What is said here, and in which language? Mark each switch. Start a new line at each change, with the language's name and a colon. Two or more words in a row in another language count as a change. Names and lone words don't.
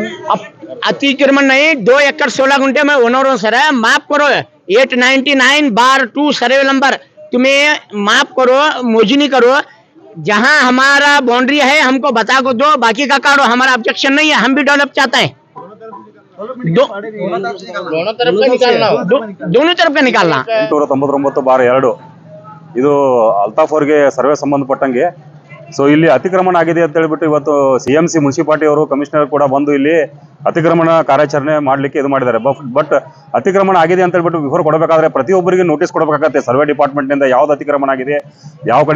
Hindi: अब अतिक्रमण नहीं 2 एकड़ 16 गुंठे में ओनरों सर है माफ करो 899/2
English: survey number
Hindi: तुम्हें माफ करो मोजनी करो जहां हमारा बाउंड्री है हमको बता को दो बाकी का काटो हमारा ऑब्जेक्शन नहीं है हम भी डेवलप चाहते हैं दोनों तरफ का निकालना
Kannada: 899/2 ಇದು ಅಲ್ತಾಫ್ ಅವರಿಗೆ ಸರ್ವೆ ಸಂಬಂಧಪಟ್ಟಂಗೆ ಸೊ ಇಲ್ಲಿ ಅತಿಕ್ರಮಣ ಆಗಿದೆ ಅಂತ ಹೇಳ್ಬಿಟ್ಟು ಇವತ್ತು CMC ಮುನ್ಸಿಪಾಲಿಟಿ ಅವರು ಕಮಿಷನರ್ ಕೂಡ ಬಂದು ಇಲ್ಲಿ ಅತಿಕ್ರಮಣ ಕಾರ್ಯಾಚರಣೆ ಮಾಡಲಿಕ್ಕೆ ಇದು ಮಾಡಿದ್ದಾರೆ ಬಟ್ ಅತಿಕ್ರಮಣ ಆಗಿದೆ ಅಂತ ಹೇಳ್ಬಿಟ್ಟು ವಿವರ ಕೊಡಬೇಕಾದ್ರೆ ಪ್ರತಿಯೊಬ್ಬರಿಗೆ ನೋಟಿಸ್ ಕೊಡಬೇಕಾಗತ್ತೆ
English: survey department
Kannada: ನಿಂದ ಯಾವ್ದು ಅತಿಕ್ರಮಣ ಆಗಿದೆ ಯಾವ ಕಡೆ